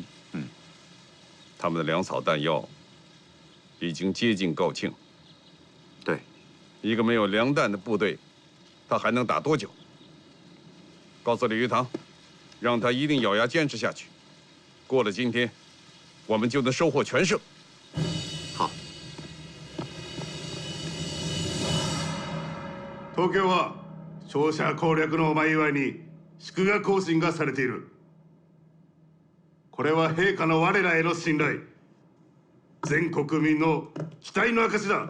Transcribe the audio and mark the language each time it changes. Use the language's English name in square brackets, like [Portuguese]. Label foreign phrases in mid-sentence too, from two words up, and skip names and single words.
[Chinese] 他们的粮草弹药已经接近告罄。对，一个没有粮弹的部队，他还能打多久？告诉李玉堂，让他一定咬牙坚持下去。过了今天，我们就能收获全胜。好。 [Japanese] 東京は勝者攻略のお前祝いに祝賀行進がされている。これは陛下の我らへの信頼、全国民の期待の証だ。